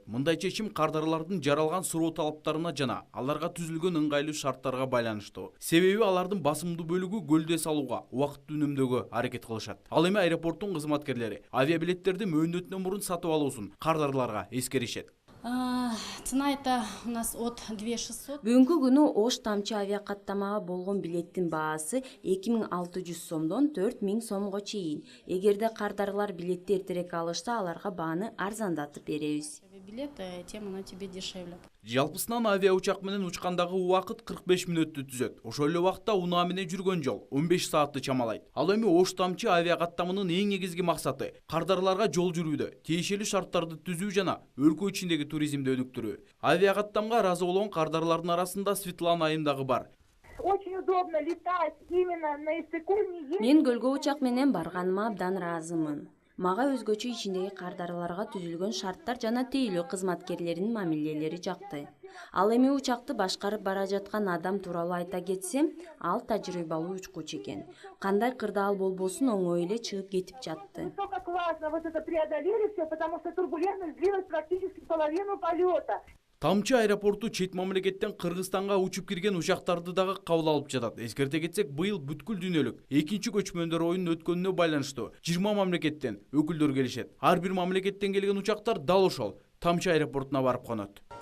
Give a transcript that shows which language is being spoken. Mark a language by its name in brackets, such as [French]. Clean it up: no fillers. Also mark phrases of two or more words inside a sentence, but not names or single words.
[Kyrgyz] Мындай чечим кардарлардын жаралган суроо талаптарына жана аларга түзүлгөн ыңгайлуу шарттарга байланыштуу. Себеби алардын басымдуу бөлүгү көлдө салууга, убакытты үнөмдөөгө аракет кылышат. Ал эми аэропорттун кызматкерлери авиабилеттерди мөөнөтүнөн мурун сатып алуусун кардарларга эскеришет. [Russian] Цена это у нас от 2600. [Kyrgyz] Бүгүнкү күнү Ош тамчы авиакаттамага болгон билеттин баасы 2600 сомдон 4000 сомго чейин. Эгерде кардарлар билетти эртерээк алышса, аларга бааны арзандатып беребиз. [Russian] Билет, тем оно тебе дешевле. [Kyrgyz] Жалпысынан авиа учак менен учкандагы убакыт 45 мүнөттү түзөт. Ошол эле убакытта унаа менен жүргөн жол 15 саатты чамалайт. Ал эми Ош тамчы авиакаттамынын эң негизги максаты кардарларга жол жүрүүдө тиешелүү шарттарды түзүү жана өлкө ичиндеги туризмди өнүктүрүү. Авиакаттамга ыраазы болгон кардарлардын арасында Светлана айым дагы бар. [Russian] Очень удобно летать именно на Иссык-Куль. [Kyrgyz] Мен көлгө учак менен барганыма абдан ыраазымын. Мага өзгөчө ичиндеги кардарларга түзүлгөн шарттар жана тейлөө кызматкерлеринин мамилелери жакты. Ал эми учакты башкарып бара жаткан адам тууралуу айта кетсем, ал тажрыйбалуу учкучу экен. Кандай кырдаал болбосун оңой эле чыгып кетип жатты. [Russian] Только классно вот это преодолели все, потому что турбулентность длилась практически половину полета. [Kyrgyz] Тамчы аэропорту чет мамлекеттен Кыргызстанга учуп кирген учактарды дагы кабыл алып жатат. Эскерте кетсек, быйыл бүткүл дүйнөлүк экинчи көчмөндөр оюнун өткөнүнө байланыштуу 20 мамлекеттен өкүлдөр келишет. Ар бир мамлекеттен келген учактар дал ошол Тамчы аэропортуна барып конот.